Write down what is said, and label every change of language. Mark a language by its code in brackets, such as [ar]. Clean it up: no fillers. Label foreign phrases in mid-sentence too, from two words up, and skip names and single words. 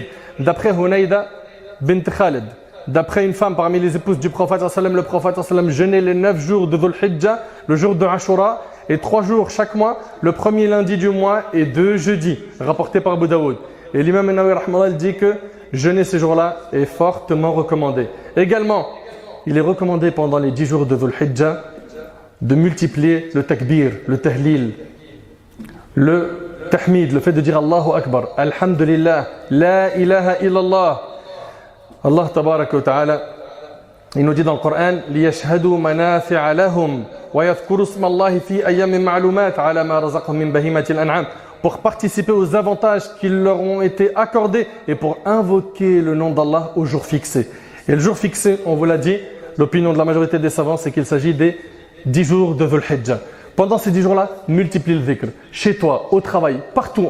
[fr] D'après Hunaïda bint Khalid, d'après une femme parmi les épouses du prophète, le prophète jeûnait les 9 jours de Dhul Hijjah, le jour de Ashura, et 3 jours chaque mois, le premier lundi du mois et 2 jeudis, rapporté par Abu Daoud. Et l'imam Nawawi rahmallah dit que jeûner ces jours-là est fortement recommandé. Également, il est recommandé pendant les 10 jours de Dhul Hijjah de multiplier le takbir, le tahlil, le tahmid, le fait de dire [ar] الله أكبر، الحمد لله، لا إله إلا الله. الله تبارك وتعالى, [fr] il nous dit dans le Coran [ar] ليشهدوا منافع لهم ويذكروا اسم الله في أيام معلومات على ما رزقهم من بهيمة الأنعام, [fr] pour participer aux avantages qui leur ont été accordés et pour invoquer le nom d'Allah au jour fixé. Et le jour fixé, on vous l'a dit, l'opinion de la majorité des savants, c'est qu'il s'agit des 10 jours de Dhul Hijjah. Pendant ces 10 jours-là, multiplie le dhikr. Chez toi, au travail, partout.